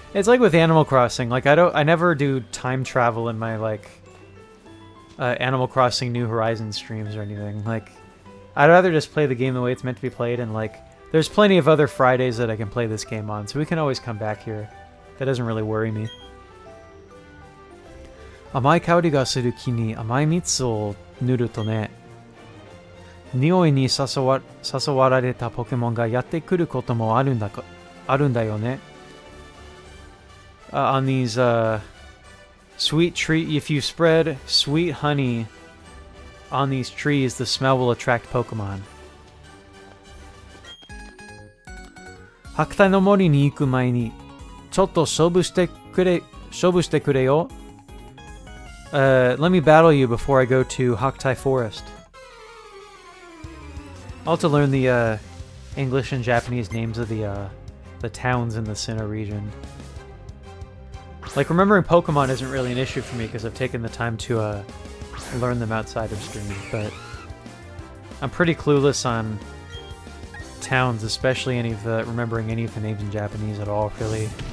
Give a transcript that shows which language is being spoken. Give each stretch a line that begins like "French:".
English: It's like with Animal Crossing, like I never do time travel in my like Animal Crossing New Horizons streams or anything. Like I'd rather just play the game the way it's meant to be played, and like there's plenty of other Fridays that I can play this game on, so we can always come back here. That doesn't really worry me.
Japanese: 甘い香りがする木に甘い蜜を塗るとね、匂いに誘われたポケモンがやってくることもあるんだよね。
English: On these sweet tree, if you spread sweet honey on these trees, the smell will attract Pokemon.
Japanese: 白帯の森に行く前にちょっと勝負してくれよ。
English: Let me battle you before I go to Haktai Forest. I'll have to learn the English and Japanese names of the towns in the Sinnoh region. Like, remembering Pokemon isn't really an issue for me because I've taken the time to learn them outside of stream, but I'm pretty clueless on towns, especially remembering any of the names in Japanese at all, really.